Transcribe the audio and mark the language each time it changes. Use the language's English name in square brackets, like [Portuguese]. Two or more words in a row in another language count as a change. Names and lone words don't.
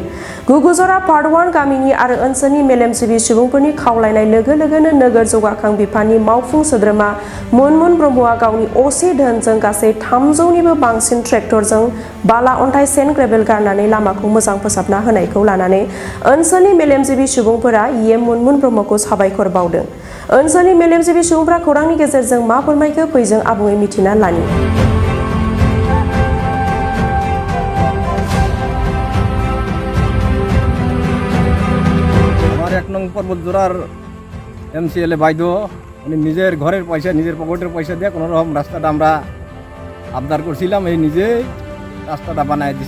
[Bodo] गुगुजरा पार्ट 1 गामिनि आरो ओनसोलनि मेलेमजिबि सुबुंफोरनि खावलायनाय लोगो लोगोनो नोगोर जौगाखां बिफाननि मावफुं सोद्रोमा मुनमुन ब्रह्मआ गावनि असे धोनजों गासै 300निबो बांसिन ट्रेक्टरजों बाला अन्थाइ सेन्ड ग्रेभेल गारनानै लामाखौ मोजां फोसाबना होनायखौ लानानै ओनसोलनि मेलेमजिबि सुबुंफोरा EM मुनमुन ब्रह्मखौ साबायखर बावदों। ओनसोलनि मेलेमजिबि सुबुंफ्रा खौरांनि गेजेरजों मा फोरमायखो फैजों आबुङै मिथिना लानि। [Bangla] আমার 1 নং পর্বতজোড়ার MCLA বাইদো উনি নিজের ঘরের পয়সা নিজের পকেটের পয়সা দিয়ে কোনো রকম রাস্তাটা আমরা আবদার করছিলাম, এই নিজেই রাস্তাটা বানায় দিছে।